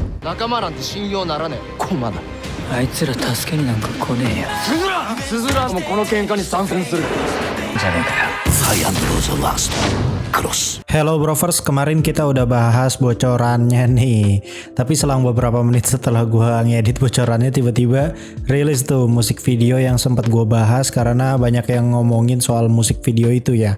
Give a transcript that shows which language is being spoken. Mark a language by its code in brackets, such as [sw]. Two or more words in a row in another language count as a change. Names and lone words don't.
[ja] 仲間なんて信用ならねえ。コマだ。あいつら助けになんか来ねえよ。スズラもこの喧嘩に参戦するじゃねえかよ。 [en] Hello Brovers, [id] kemarin kita udah bahas bocorannya nih. Tapi selang beberapa menit setelah gua ngedit bocorannya, tiba-tiba rilis tuh musik video yang sempat gua bahas karena banyak yang ngomongin soal musik video itu ya.